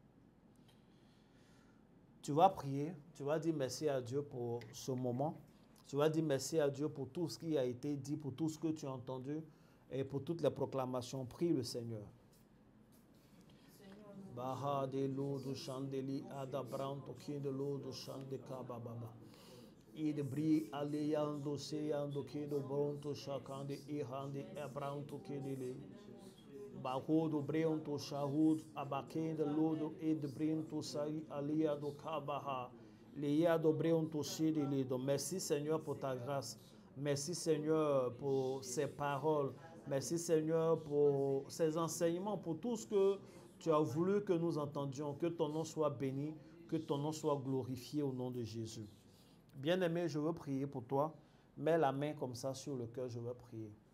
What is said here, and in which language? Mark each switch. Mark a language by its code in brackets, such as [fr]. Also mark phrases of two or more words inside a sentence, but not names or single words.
[fr] Tu vas prier, tu vas dire merci à Dieu pour ce moment. Tu vas dire merci à Dieu pour tout ce qui a été dit, pour tout ce que tu as entendu et pour toutes les proclamations. Prie le Seigneur. Baha de l'eau de chandeli adabranto qui de l'eau de chandeka bababa. Id bri aleyando seyando qui de bronto chakande ihande ebranto qui de le. Bahudo breonto shahud abakende lodo id brinto sai aliado kabaha. Liado breonto sidilido. Merci Seigneur pour ta grâce. Merci Seigneur pour ces paroles. Merci Seigneur pour ces enseignements, pour tout ce que tu as voulu que nous entendions. Que ton nom soit béni, que ton nom soit glorifié au nom de Jésus. Bien-aimé, je veux prier pour toi. Mets la main comme ça sur le cœur, je veux prier.